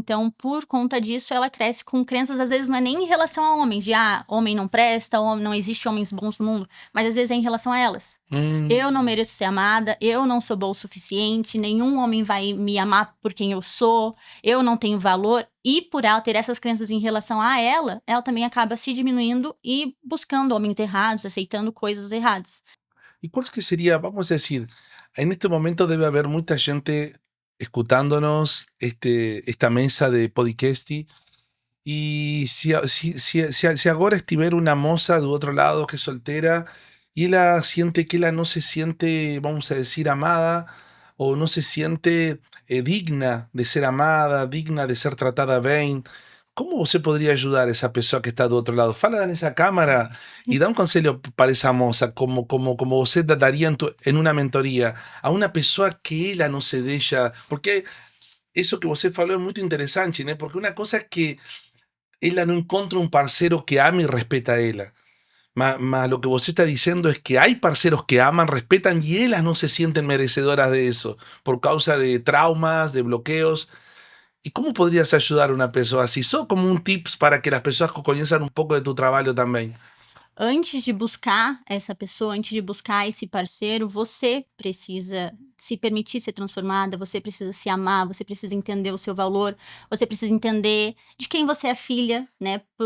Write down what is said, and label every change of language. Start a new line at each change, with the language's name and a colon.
Portuguese: Então, por conta disso, ela cresce com crenças, às vezes, não é nem em relação a homens, de homem não presta, não existe homens bons no mundo, mas às vezes é em relação a elas. Eu não mereço ser amada, eu não sou boa o suficiente, nenhum homem vai me amar por quem eu sou, eu não tenho valor. E por ela ter essas crenças em relação a ela também acaba se diminuindo e buscando homens errados, aceitando coisas erradas.
Spanish: ¿Y cuál es que sería, vamos a decir, en este momento debe haber mucha gente escuchándonos esta mesa de podcast, y si ahora estiver una moza do otro lado que es soltera y ella siente que ella no se siente, vamos a decir, amada, o no se siente digna de ser amada, digna de ser tratada bien, ¿cómo você podría ayudar a esa persona que está do otro lado? Fala nessa cámara y da un consejo para esa moza, como você daría en una mentoría a una persona que ella no se deja, porque eso que
Portuguese: você falou
Spanish: es muy interesante, ¿no? Porque una cosa es que ella no encuentra un parceiro que ame y respeta a ella. Mas lo que vos está diciendo es que hay parceros que aman, respetan y ellas no se sienten merecedoras de eso por causa de traumas, de bloqueos. ¿Y cómo podrías ayudar a una pessoa así?
Portuguese: Só como um tips para que as pessoas conheçam um pouco de tu trabalho também. Antes de buscar essa pessoa, antes de buscar esse parceiro, você precisa se permitir ser transformada, você precisa se amar, você precisa entender o seu valor, você precisa entender de quem você é filha, né?